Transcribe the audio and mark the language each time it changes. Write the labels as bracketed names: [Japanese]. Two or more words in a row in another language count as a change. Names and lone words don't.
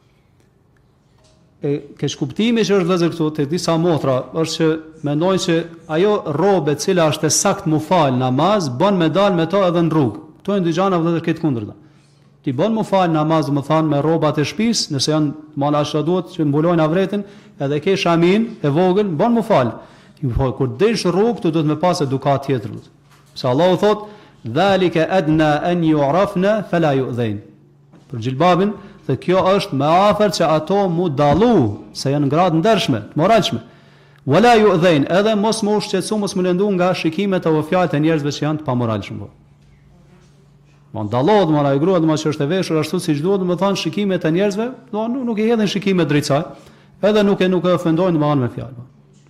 [Albanian] Keq kuptimi që është vëllezër këtu te disa motra është që mendojnë se ajo rrobë e cila është e saktë mu fal namaz, bën me dal me to edhe në rrugë. Kto janë dy gjëra vëllezër këtë kundërta. Ti bën mu fal namaz, domethënë me rrobat e shtëpisë, nëse janë malasha duhet që mbulojnë avretin, edhe ke shamin e vogël, bën mu fal. Kur desh rrugë, tu duhet me pas edukat tjetër. Se Allahu thot, [Arabic] ذلك أدنى أن يعرفن فلا يؤذين. [Albanian] Për xhilbabin, dhe kjo është më afër që ato mu dallu, se janë gradë ndershme, të moralshme. [Arabic] ولا يؤذين, [Albanian] edhe mos më ushqetësu, mos më lëndu nga shikimet apo fjalët e njerëzve që janë të pamoralshme. Von dallohet më ai grua, domethënë që është e veshur ashtu siç duhet, domethënë shikimet e njerëzve, nuk i hedhin shikimet drejt saj, edhe nuk e ofendojnë domethënë me fjalë.